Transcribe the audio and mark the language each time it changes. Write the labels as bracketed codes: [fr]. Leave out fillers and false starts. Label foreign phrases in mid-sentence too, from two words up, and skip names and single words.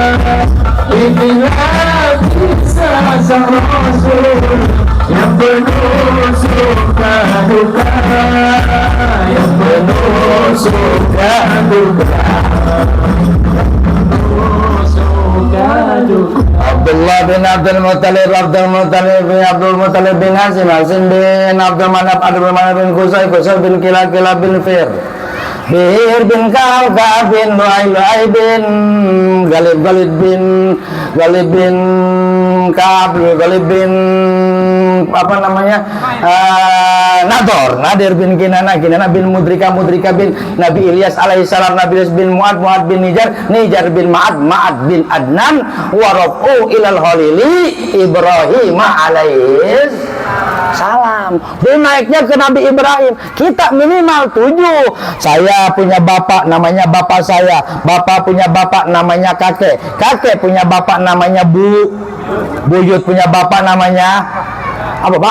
[id] Inilah kisah sang Rasul yang penuh suka duka, yang penuh suka duka. Abdullah bin Abdul Muthalib, Abdul Muthalib bin Abdul Muthalib bin Hasim, Hasim bin Abdul Manaf, Abdul Manaf bin Qusay, Qusay bin Kilab, Kilab bin Fir bin Ka'ab, Ka'ab bin Lu'ay, Lu'ay bin Galib, Galib bin Ka'ab, Galib bin apa namanya, Nadir bin Kinana, Kinana bin Mudrika, Mudrika bin Nabi Ilyas alaihissalam, Nabi Ilyas bin Mu'ad, Mu'ad bin Nijar, Nijar bin Ma'ad, Ma'ad bin Adnan, [ar] ورفع إلى الخليل إبراهيم عليه السلام. [id] Dia naiknya ke Nabi Ibrahim. Kita minimal 7. Saya punya bapak namanya bapak saya, bapak punya bapak namanya kakek, kakek punya bapak namanya buyut punya bapak namanya apa Pak?